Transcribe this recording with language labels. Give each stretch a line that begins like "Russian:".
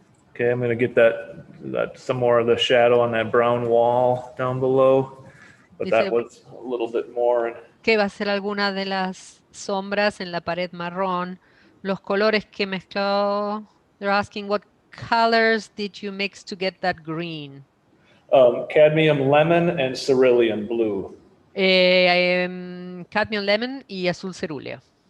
English: Okay, I'm going to get that some more of the shadow on that brown wall down below, but that was a little bit more.
Spanish: Que va a ser alguna de las sombras en la pared marrón. Los colores que mezcló.
English: They're asking what colors did you mix to get that green? Cadmium lemon and cerulean blue.
Spanish: Cadmium lemon y azul cerúleo.